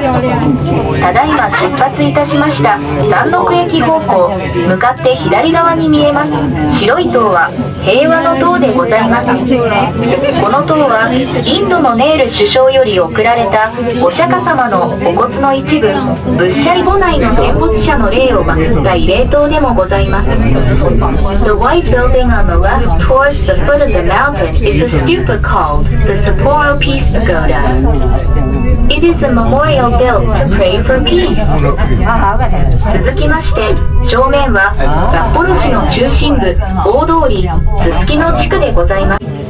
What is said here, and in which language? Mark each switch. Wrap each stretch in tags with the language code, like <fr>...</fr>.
<ja>ただいま出発いたしました南北駅方向、向かって左側に見えます白い塔は平和の塔でございます。この塔はインドのネール首相より贈られたお釈迦様のお骨の一部、ブッシャリ墓内の戦没者の霊を祀った慰霊塔でもございます。</ja> <en>The white building on the left towards the the foot of the mountain is a stupa called the Sapporo Peace Pagoda. It is a memorial built to pray for peace.</en> <ja>続きまして、正面は札幌市の中心部、大通り、すすきの地区でございます。</ja>